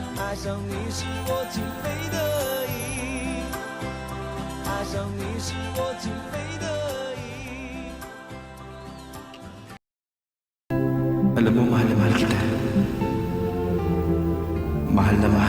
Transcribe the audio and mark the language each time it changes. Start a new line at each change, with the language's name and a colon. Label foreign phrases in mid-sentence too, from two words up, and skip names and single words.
Chinese: 爱上你是我情非得已，爱上你是我情非得已。
Filipino: Alam mo, mahal na mahal kita. Mahal na mahal.